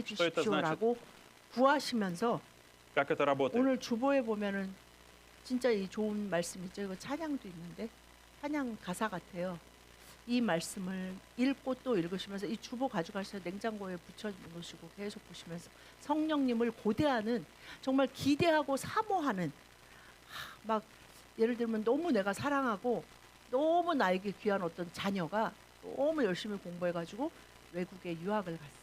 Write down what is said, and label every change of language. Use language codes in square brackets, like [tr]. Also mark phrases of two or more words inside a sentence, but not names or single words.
[ru] Что это [ko] 주십시오라고 구하시면서 [ru] Как это работает? [ko] 오늘 주보에 보면은 진짜 이 좋은 말씀 있죠. 이거 찬양도 있는데 찬양 가사 같아요. 이 말씀을 읽고 또 읽으시면서 이 주보 가져가셔서 냉장고에 붙여 놓으시고 계속 보시면서 성령님을 고대하는 정말 기대하고 사모하는 막 예를 들면 너무 내가 사랑하고 너무 나에게 귀한 어떤 자녀가 너무 열심히 공부해가지고 외국에 유학을 갔어.